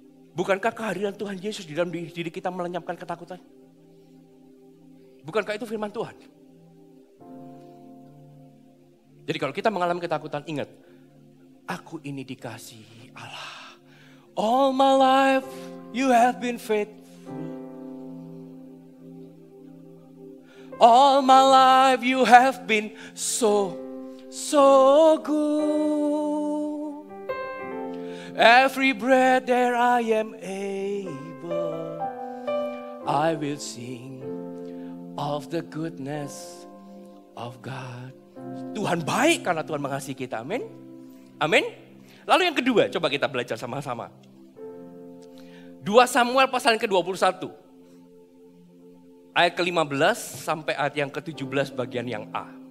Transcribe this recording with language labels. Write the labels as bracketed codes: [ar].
[id] Bukankah kehadiran Tuhan Yesus di dalam diri kita melenyapkan ketakutan? Bukankah itu firman Tuhan? Jadi kalau kita mengalami ketakutan, ingat, aku ini dikasih Allah. [en] All my life you have been faithful. All my life you have been so good. Every breath that I am able, I will sing of the goodness of God. [id] Tuhan baik karena Tuhan mengasihi kita, amin. Amin. Lalu yang kedua, coba kita belajar sama-sama. 2 Samuel pasal yang ke-21. Ayat ke-15 sampai ayat yang ke-17 bagian yang A.